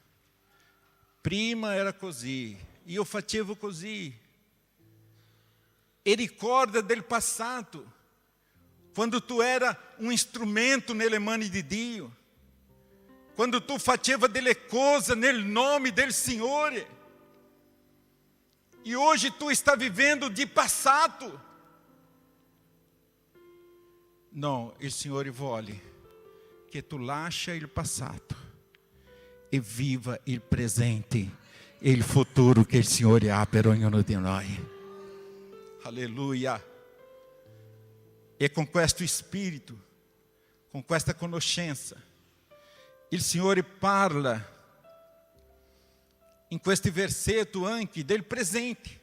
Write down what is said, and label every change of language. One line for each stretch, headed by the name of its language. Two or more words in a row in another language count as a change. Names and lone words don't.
Italian: Prima era così, io facevo così. E ricorda del passato, quando tu era
Portuguese: um instrumento
Italian: nelle mani di Dio, quando tu faceva delle cose nel nome del Signore.
Portuguese: E hoje tu está vivendo de passato. Não,
Italian: il Signore vuole che tu lascia il passato e viva il presente e il futuro che il Signore ha per ognuno di noi. Alleluia. E com questo spirito, com questa conoscenza, il Signore parla in questi versetti anche del presente.